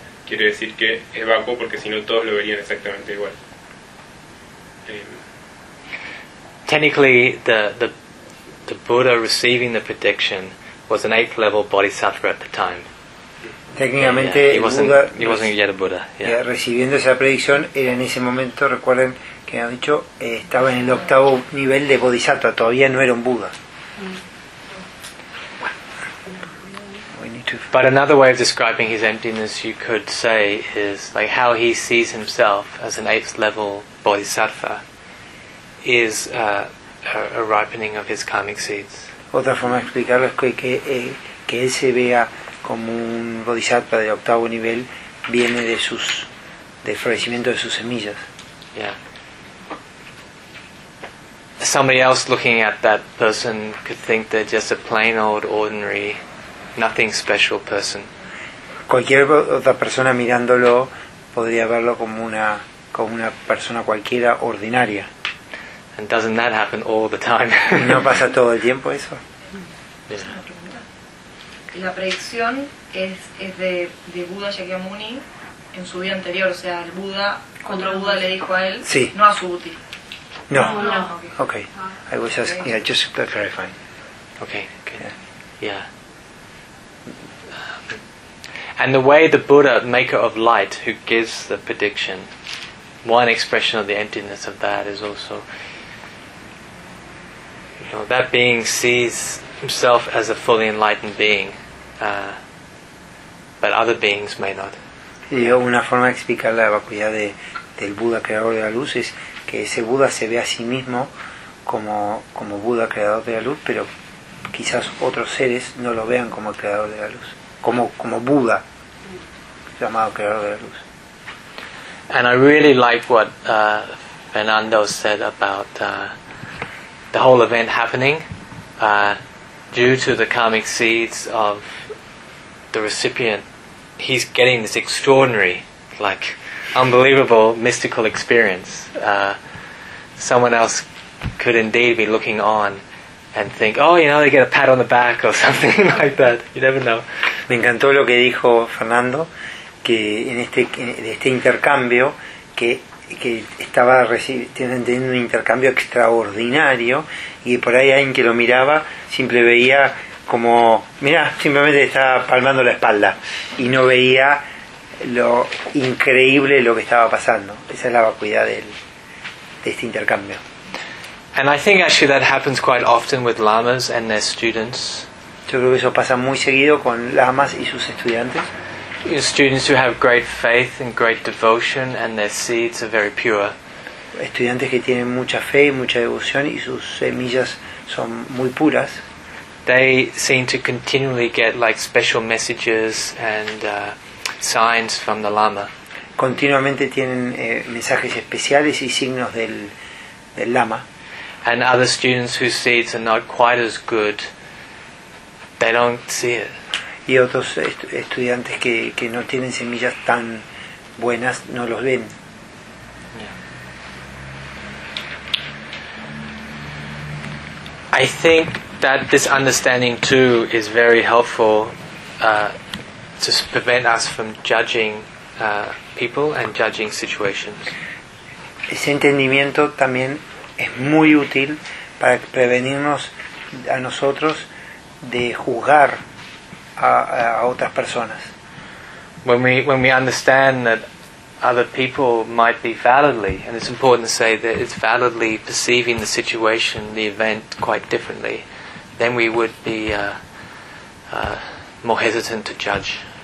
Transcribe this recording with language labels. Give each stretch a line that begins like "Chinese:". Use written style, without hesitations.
Spanish: Quiere decir que es vacuo, porque si no todos lo verían exactamente igual.
English: Technically, the Buddha receiving the prediction was an 8th level bodhisattva at the time.
Spanish: Técnicamente, recibiendo esa predicción, era en ese momento, recuerden que han dicho, estaba en el 8th nivel de bodhisattva, todavía no era un Buda.
English: But another way of describing his emptiness, you could say, is like how he sees himself as an 8th level bodhisattva is a ripening of his karmic seeds.
Spanish: Otra forma de explicarlo es que él se vea como un bodhisattva de 8th nivel viene de sus del florecimiento de sus semillas. Yeah.
English: Somebody else looking at that person could think they're just a plain old ordinary, nothing special person.
Spanish: Cualquier otra persona mirándolo podría verlo como una persona cualquiera ordinaria.
English: And doesn't that happen all the time?
Spanish: ¿No pasa todo el tiempo eso? La predicción es de Buda Shakyamuni en su vida anterior, o sea, el Buda, otro Buda le dijo a él, sí. No a Subhuti.
English: No. Okay. I was just just to clarify. Okay. Yeah. And the way the Buddha, maker of light, who gives the prediction, one expression of the emptiness of that is also, you know, that being sees himself as a fully enlightened being, but other beings may not.
Spanish: Y una forma de explicar la vacuidad del Buda creador de la luz es que ese Buda se ve a sí mismo como Buda creador de la luz, pero quizás otros seres no lo vean como creador de la luz, como Buda.
English: And I really like what Fernando said about the whole event happening due to the karmic seeds of the recipient. He's getting this extraordinary, like, unbelievable mystical experience. Someone else could indeed be looking on and think, oh, you know, they get a pat on the back or something like that. You never know.
Spanish: Me encantó lo que dijo Fernando. Que en este intercambio que estaba teniendo un intercambio extraordinario, y por ahí alguien que lo miraba simple veía como, mira, simplemente estaba palmando la espalda y no veía lo increíble lo que estaba pasando. Esa es la vacuidad de este intercambio.
English: And I think actually that happens quite often with lamas and their students.
Spanish: Yo creo que eso pasa muy seguido con lamas y sus estudiantes.
English: Students who have great faith and great devotion, and their seeds are very pure.
Spanish: Estudiantes que tienen mucha fe y mucha devoción, y sus semillas son muy puras.
English: They seem to continually get like special messages and signs from the Lama.
Spanish: Continuamente tienen mensajes especiales y signos del Lama.
English: And other students whose seeds are not quite as good, they don't see it.
Spanish: Y otros estudiantes que no tienen semillas tan buenas no los ven.
English: I think that this understanding too is very helpful to prevent us from judging people and judging situations.
Spanish: Ese entendimiento también es muy útil para prevenirnos a nosotros de juzgar a otras personas.
English: When we understand that other people might be validly, and it's important to say that it's validly perceiving the situation, the event, quite differently, then we would be more hesitant to judge.